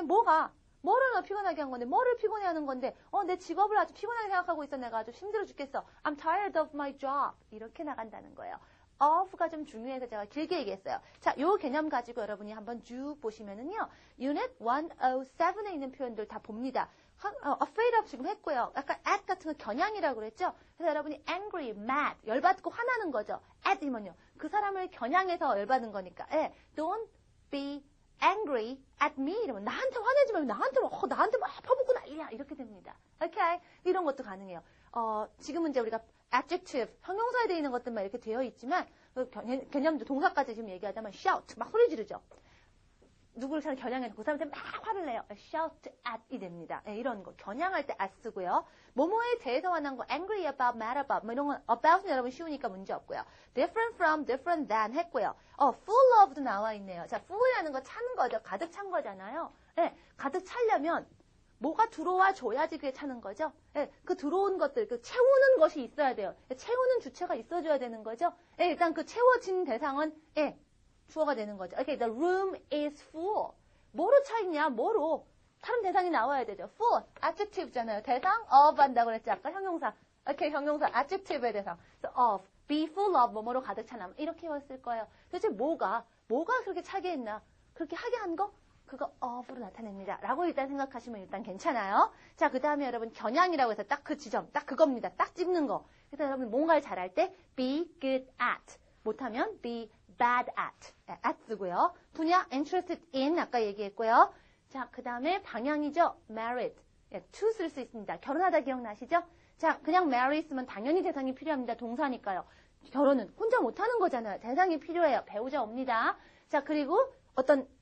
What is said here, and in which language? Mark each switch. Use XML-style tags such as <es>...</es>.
<ko>뭐를 너 피곤하게 한 건데 뭐를 피곤해 하는 건데 내 직업을 아주 피곤하게 생각하고 있어. 내가 아주 힘들어 죽겠어.</ko> <en>I'm tired of my job</en> <ko>이렇게 나간다는 거예요. of가 좀 중요해서 제가 길게 얘기했어요. 자, 요 개념 가지고 여러분이 한번 쭉 보시면은요. Unit 107에 있는 표현들 다 봅니다. afraid of 지금 했고요. 약간 at 같은 거 겨냥이라고 그랬죠? 그래서 여러분이 angry, mad, 열받고 화나는 거죠. at이면요. 그 사람을 겨냥해서 열받은 거니까. 예,</ko> <en>don't be angry at me</en> <ko>이러면 나한테 화내지 말고 나한테 막 퍼붓고 난리야 이렇게 됩니다. 오케이? 이런 것도 가능해요. 지금은 이제 우리가 adjective, 형용사에 되어 있는 것들만 이렇게 되어 있지만 개념도 동사까지 지금 얘기하자면 shout, 막 소리 지르죠. 누구를 잘 겨냥해서 그 사람한테 막 화를 내요. shout at이 됩니다. 네, 이런 거 겨냥할 때 at 쓰고요. 뭐뭐에 대해서 화난 거 angry about, mad about 뭐 이런 건 about은 여러분 쉬우니까 문제 없고요.</ko> <en>different from, different than 했고요.</en> <ko>full of도 나와 있네요. 자, full이라는 거 차는 거죠. 가득 찬 거잖아요. 네, 가득 차려면 뭐가 들어와 줘야지 그게 차는 거죠. 네, 그 들어온 것들, 그 채우는 것이 있어야 돼요. 채우는 주체가 있어줘야 되는 거죠. 네, 일단 그 채워진 대상은 주어가 되는 거죠.</ko> <en>Okay, the room is full.</en> <ko>뭐로 차 있냐? 뭐로? 다른 대상이 나와야 되죠. full, adjective잖아요. 대상, of 한다고 그랬죠. 아까 형용사. Okay, 형용사, adjective의 대상.</ko> <en>So, of, be full of,</en> <ko>뭐뭐로 가득 차나. 이렇게 왔을 거예요. 도대체 뭐가 그렇게 차게 했나? 그렇게 하게 한 거? 그거 of로 나타냅니다. 라고 일단 생각하시면 일단 괜찮아요. 자, 그 다음에 여러분 겨냥이라고 해서 딱 그 지점, 딱 그겁니다. 딱 찝는 거. 그래서 여러분 뭔가를 잘할 때</ko> <en>be good at. 못하면 be bad at 쓰고요.</en> <ko>분야 interested in 아까 얘기했고요. 자, 그 다음에 방향이죠. married. to 쓸 수 있습니다. 결혼하다 기억나시죠? 자, 그냥 marry 쓰면 당연히 대상이 필요합니다. 동사니까요. 결혼은 혼자 못하는 거잖아요. 대상이 필요해요. 배우자 옵니다. 자, 그리고 어떤</ko>